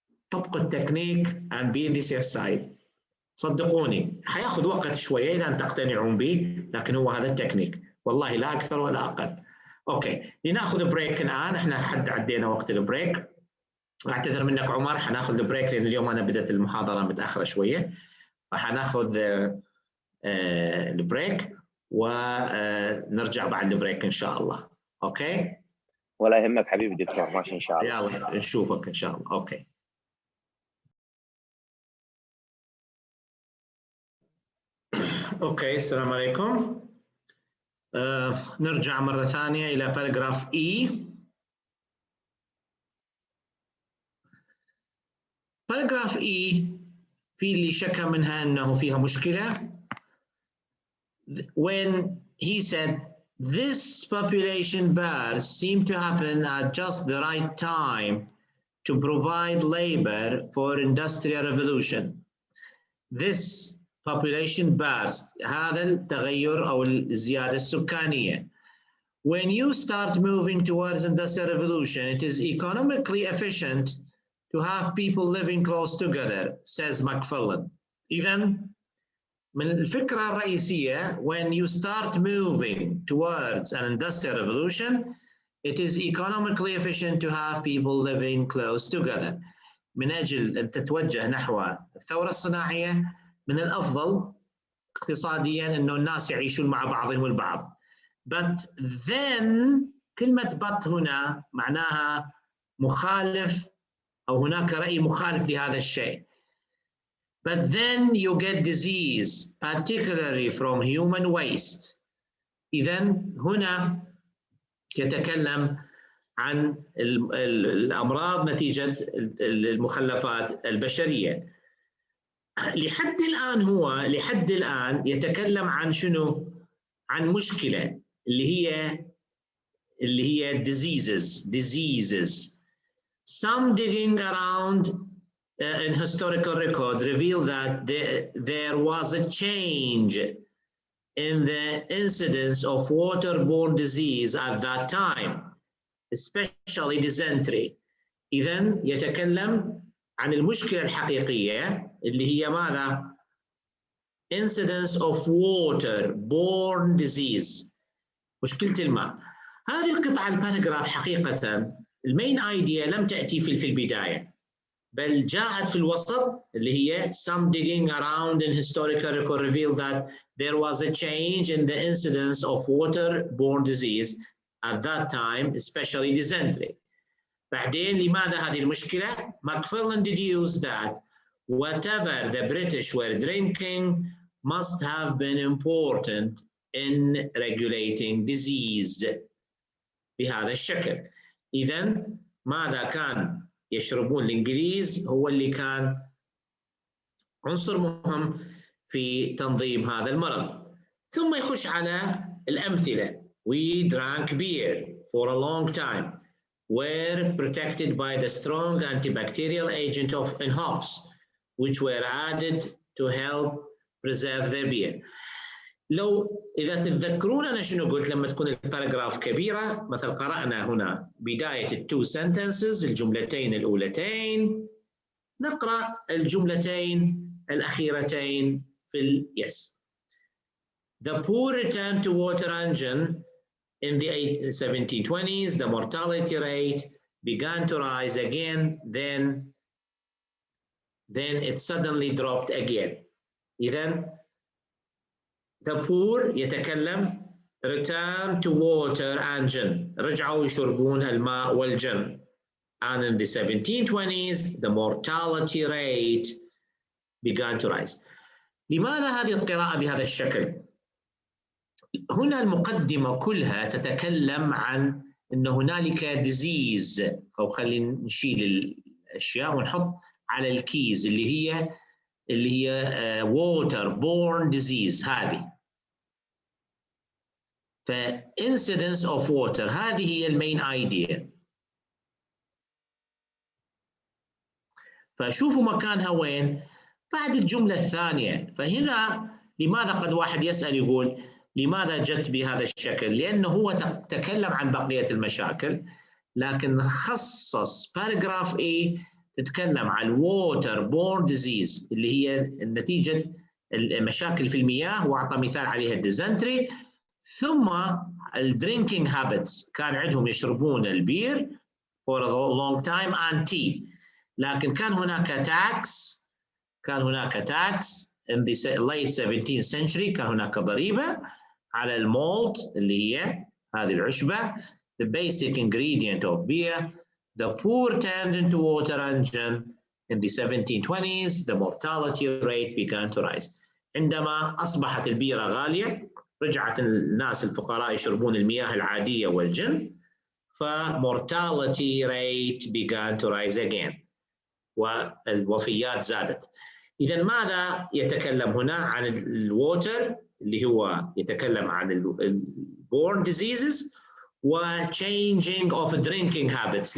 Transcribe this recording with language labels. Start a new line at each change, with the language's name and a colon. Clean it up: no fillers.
Arabic: طبقوا التكنيك
English: and be on the safe side.
Arabic: صدقوني حياخذ وقت شوية إلى أن تقتنعون به، لكن هو هذا التكنيك، والله لا أكثر ولا أقل. أوكي، لنأخذ بريك الآن. إحنا حد عدينا وقت البريك. اعتذر منك عمر، حناخذ البريك لان اليوم انا بدأت المحاضره متاخره شويه، فحناخذ البريك ونرجع بعد البريك ان شاء الله. اوكي؟ ولا يهمك حبيبي دكتور، ماشي ان شاء الله. يلا نشوفك ان شاء الله. اوكي. اوكي، السلام عليكم. نرجع مره ثانيه الى باراجراف اي. باراجراف E في اللي شكى منها أنه فيها مشكلة.
English: When he said this population burst seemed to happen at just the right time to provide labor for industrial revolution. This population burst،
Arabic: هذا التغير أو الزيادة السكانية.
English: When you start moving towards industrial revolution, it is economically efficient to have people living close together, says Macmillan.
Arabic: إذن من الفكرة الرئيسية
English: when you start moving towards an industrial revolution, it is economically efficient to have people living close together.
Arabic: من أجل أن تتوجه نحو الثورة الصناعية من الأفضل اقتصادياً أنه الناس يعيشون مع بعضهم البعض.
English: But then
Arabic: كلمة but هنا معناها مخالف أو هناك رأي مخالف لهذا الشيء.
English: But then you get disease, particularly from human waste.
Arabic: إذن هنا يتكلم عن الأمراض نتيجة المخلفات البشرية. لحد الآن يتكلم عن شنو؟ عن مشكلة اللي هي diseases.
English: Some digging around in historical record reveal that there was a change in the incidence of waterborne disease at that time, especially dysentery.
Arabic: إذن يتكلم عن المشكلة الحقيقية اللي هي ماذا؟
English: incidence of water-borne disease.
Arabic: مشكلة الماء. هذه القطعة الباراجراف حقيقة المين ايديا لم تأتي في البداية، بل جاءت في الوسط اللي هي
English: some digging around in historical record revealed that there was a change in the incidence of water-borne disease at that time, especially dysentery.
Arabic: بعدين لماذا هذه المشكلة؟
English: Macfarlane deduced that whatever the British were drinking must have been important in regulating disease
Arabic: بهذا الشكل. إذن ماذا كان يشربون الإنجليز هو اللي كان عنصر مهم في تنظيم هذا المرض. ثم يخش على الأمثلة.
English: We drank beer for a long time. Were protected by the strong antibacterial agent in hops, which were added to help preserve their beer.
Arabic: لو إذا تتذكرون أنا شنو قلت لما تكون الباراجراف كبيرة، مثلا قرأنا هنا بداية التو sentences الجملتين الأولتين، نقرأ الجملتين الأخيرتين في yes.
English: The poor returned to water engine in the 1720s. The mortality rate began to rise again. Then it suddenly dropped again. إذن the poor يتكلم return to water engine.
Arabic: رجعوا يشربون الماء والجن.
English: And in the 1720s, the mortality rate began to rise.
Arabic: لماذا هذه القراءة بهذا الشكل؟ هنا المقدمة كلها تتكلم عن أن هنالك disease، أو خلينا نشيل الأشياء ونحط على الكيز اللي هي water-borne disease. هذه incidence of water هذه هي المين ايديا. فشوفوا مكانها وين بعد الجملة الثانية. فهنا لماذا قد واحد يسأل يقول لماذا جت بهذا الشكل؟ لأنه هو تكلم عن بقية المشاكل، لكن خصص باراجراف A تتكلم عن water-borne disease اللي هي نتيجة المشاكل في المياه، وأعطى مثال عليها الديزنتري. ثم الدرينكينج هابتس كان عندهم يشربون البير
English: for a long time and tea.
Arabic: لكن كان هناك
English: tax in the late 17th century.
Arabic: كان هناك ضريبة على المولت اللي هي هذه العشبة
English: the basic ingredient of beer. The poor turned into water engine in the 1720s. The mortality rate began to rise.
Arabic: عندما أصبحت البيرة غالية رجعت الناس الفقراء يشربون المياه العادية والجن، ف
English: mortality rate began to rise again.
Arabic: والوفيات زادت. إذا ماذا يتكلم هنا عن الووتر اللي هو يتكلم عن الborne diseases و
English: changing of drinking habits.